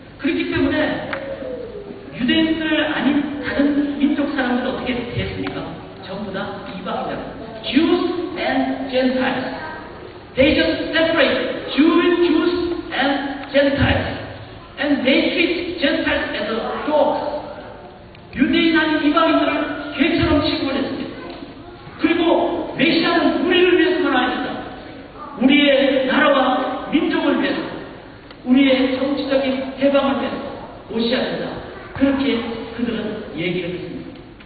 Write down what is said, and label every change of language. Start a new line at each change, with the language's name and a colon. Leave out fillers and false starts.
Korean: 그렇기 때문에 유대인들 아닌 다른 민족 사람들은 어떻게 됐습니까? 전부 다 이방인들.
English: Jews and Gentiles. They just separate Jews and Gentiles. And they treat Gentiles as dogs.
Korean: 유대인 아닌 이방인들을 개처럼 취급을 했습니다. 그리고 메시아는 우리를 위해서만 아닙니다. 우리의 나라와 민족을 위해서, 우리의 정치적인 해방을 위해서 오셔야 된다. 그렇게 그들은 얘기를 했습니다.